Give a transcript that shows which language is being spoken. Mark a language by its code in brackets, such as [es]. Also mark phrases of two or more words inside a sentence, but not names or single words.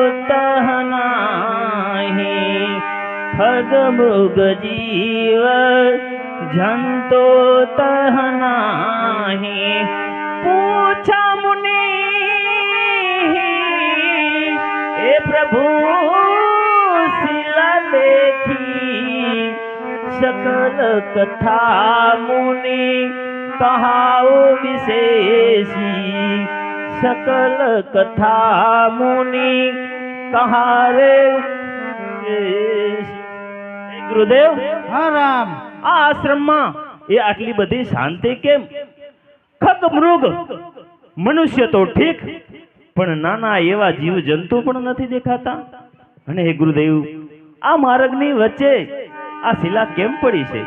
[awa] तहनाही, खग मृग जीव जंतु तहनाही. पूछा मुनि ए प्रभु शिला देखी, सकल कथा मुनि कहाओ विशेषी, सकल कथा मुनि कहारे विशेषी. [gu] ગુરુદેવ, હા રામ. આ આશ્રમમાં એ આટલી બધી શાંતિ કેમ? ખગ મૃગ મનુષ્ય તો ઠીક, પણ નાના એવા જીવ જંતુ પણ નથી દેખાતા. અને હે ગુરુદેવ, આ માર્ગની વચ્ચે આ શિલા કેમ પડી છે?